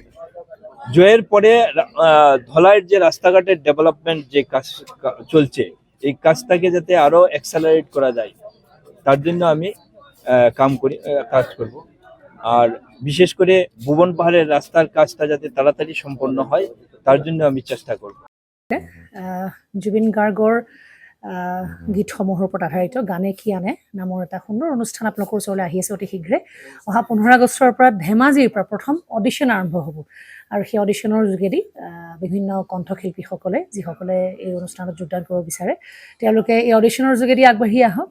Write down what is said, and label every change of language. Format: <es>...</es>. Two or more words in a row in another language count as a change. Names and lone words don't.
<bn>জয়ের পরে ধলাইয়ের যে রাস্তাঘাটের ডেভেলপমেন্ট যে কাজ চলছে, এই কাজটাকে যাতে আরো অ্যাক্সেলারেট করা যায়, তার জন্য আমি কাজ করব। আর বিশেষ করে ভুবন পাহাড়ের রাস্তার কাজটা যাতে তাড়াতাড়ি সম্পন্ন হয়, তার জন্য আমি চেষ্টা করব।</bn> <as>জুবিন গাৰ্গৰ গীতসমূহৰ ওপৰত আধাৰিত গানে কি আনে নামৰ এটা সুন্দৰ অনুষ্ঠান আপোনালোকৰ ওচৰলৈ আহি আছে অতি শীঘ্ৰে। অহা 15 আগষ্টৰ পৰা ধেমাজিৰ পৰা প্ৰথম অডিশ্যন আৰম্ভ হ'ব, আৰু সেই অডিশ্যনৰ যোগেদি বিভিন্ন কণ্ঠশিল্পীসকলে, যিসকলে এই অনুষ্ঠানত যোগদান কৰিব বিচাৰে, তেওঁলোকে এই অডিশ্যনৰ যোগেদি আগবাঢ়ি আহক।</as>